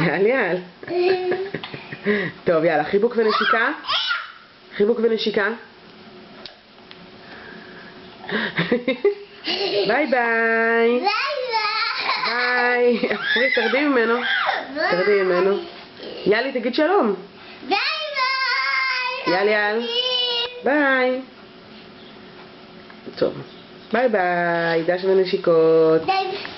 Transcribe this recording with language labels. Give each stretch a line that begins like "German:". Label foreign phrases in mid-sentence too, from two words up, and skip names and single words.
Hebrew: יאללה. טוב, יאללה, חיבוק ונשיקה. חיבוק ונשיקה. ביי ביי. ביי. אפרי, תרדי ממנו. תרדי ממנו. יאלי, תגיד שלום. ביי ביי. יאלי. ביי. טוב. ביי ביי. דש ונשיקות. ביי.